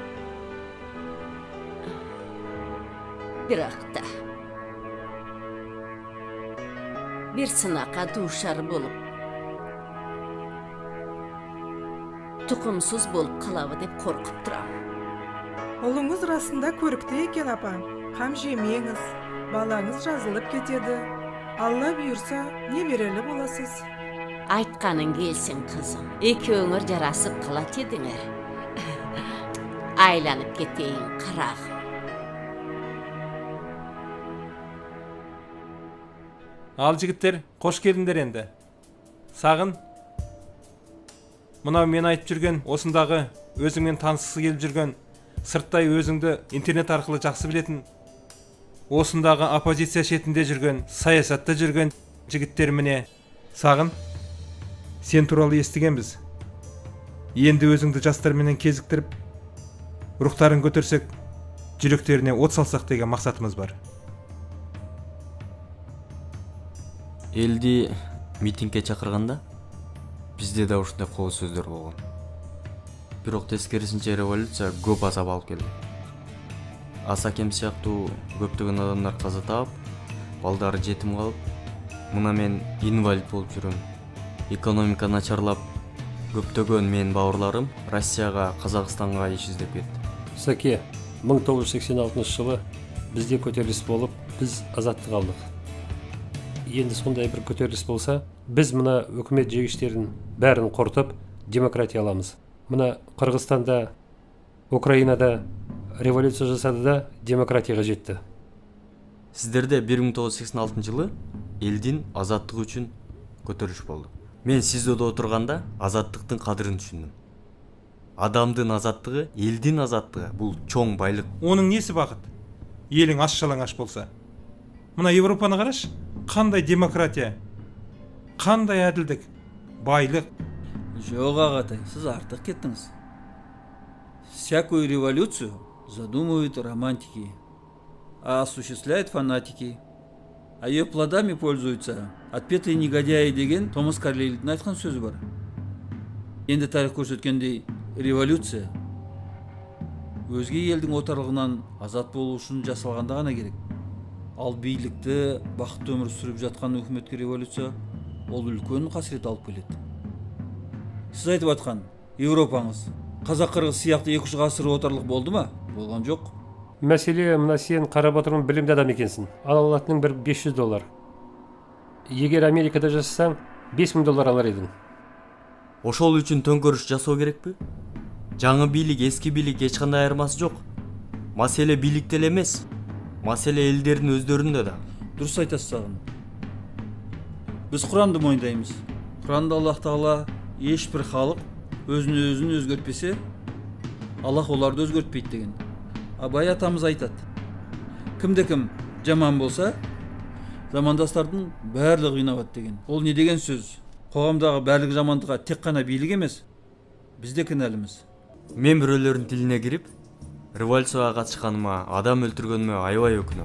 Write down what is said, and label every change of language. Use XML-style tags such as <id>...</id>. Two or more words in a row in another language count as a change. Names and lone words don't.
<ky>Бирок да бир сынакка дуушар болуп тукумсуз болуп калабы деп коркуп турам. Олуңуз расында көрүктүү экен апа. Кам жемеңиз, балаңыз жазылып кетеді. Алла буйрса, неберелі боласыз. Айтканың келсин кызым. Экөөңөр жарасып калат едиңер. Айланып кетейин карагым. Ал жигиттер, кош келдиңдер энди. Сагын.</ky> <kk>Мына мен айтып жүрген, осындағы өзіңмен танысқысы келіп жүрген, сырттай өзіңді интернет арқылы жақсы білетін, осындағы оппозиция шетінде жүрген, саясатта жүрген жігіттер міне. Сағын, сен туралы естігенбіз. Енді өзіңді жастарменен кезіктіріп, рухтарын көтерсек, жүректеріне от салсақ деген мақсатымыз бар.</kk> <ky>Елді митингке чакырганда бизде да ушундай кол сөздөр болгон. Бирок тескерисинче революция көп азап алып келди. Асакем сыяктуу көптөгөн адамдар каза таап, балдары жетим калып, мына мен инвалид болуп жүрөм. Экономика начарлап, көптөгөн менин бауырларым Россияга, Казакстанга иш издеп кетти.</ky> <kk>Саке, 1986 жылы бизде көтеріліс болып, біз азаттық алдық. Енді сондай бір көтеріліс болса, біз мына өкімет жегіштерін бәрін қорытып, демократия аламыз. Мына Қырғызстанда, Украинада революция жасады да демократияға жетті.</kk> <ky>Сіздерде 1986 жылы элдин азаттыгы үчүн көтөрүш болду. Мен СИЗОдо отурганда азаттыктын кадырын түшүндүм. Адамдын азаттыгы, элдин азаттыгы бул чоң байлык.</ky> <kk>Оның несі бақыт? Елің аш-жалаңаш болса. Мына Европаны қараш, қандай демократия, қандай әділдік, байлық. Жоқ ағатай, сіз артық кеттіңіз.</kk> <ru>Всякую революцию задумывают романтики, а осуществляют фанатики. А ее плодами пользуются отпетые негодяи</ru> <kk>деген Томас Карлейлдің айтқан сөзі бар. Енді тарих көрсеткендей, революция өзге елдің отарлығынан азат болу үшін жасалғанда ғана керек. Ал бийликті бақытты өмір сүріп жатқан өкіметке революция ол үлкен қасірет алып келеді. Сіз айтып атқан Европаңыз Қазақ-Қырғыз сияқты 2-3 ғасыр отарлық болды ма? Болған жоқ. Мәселе, мына сен қарап отырған білімді адам екенсің. Ала алатының бір $500. Егер Америкада жасасаң, $5000 алар едің.</kk> <ky>Ошол үчүн төңкөрүш жасоо керекпи? Жаңы бийлик, эски бийлик эч кандай айырмасы жок. Маселе бийликте эле эмес. Маселе элдердин өздөрүндө да.</ky> <kk>Дұрыс айтасыз саған. Біз Құранды мойындаймыз. Құранда Аллах Тағала ешбір халық өзін өзгертпесе, Аллах оларды өзгертпейді деген. Абай атамыз айтады. Кімде-кім жаман болса, замандастардың барлығы жинабат деген. Ол не деген сөз? Қоғамдағы барлық жамандыққа тек қана билік емес, Биз де кінәліміз.</kk> <ky>Мен бирөөлөрдүн тилине кирип, революцияга катышканыма, адам өлтүргөнүмө аябай өкүнөм.</ky>